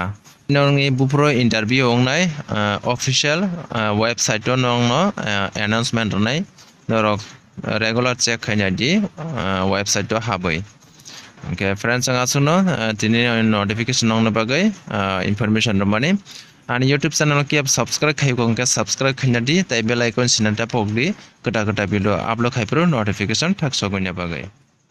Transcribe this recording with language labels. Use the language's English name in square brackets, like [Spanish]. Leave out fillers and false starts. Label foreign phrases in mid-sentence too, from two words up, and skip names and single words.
[Kok Borok] नरनि बुप्रो इंटरव्यू अंगनाय [English] official website [Kok Borok] नंगनो अनाउंसमेंट रनाय नरो रेगुलर चेक खायनायदि वेबसाइट हाबै [English] okay friends [Kok Borok] आसुनो दिनै नोटिफिकेशन नंगनो बागै इनफरमेशन माने आनी [English] YouTube channel [Kok Borok] के सब्सक्राइब खायगो के सब्सक्राइब खायनादि ताइ [English] bell icon [Kok Borok] सिनाटा पगदि गोटा [English] video upload [Kok Borok] खायप्रो नोटिफिकेशन थाक सगैना बागै।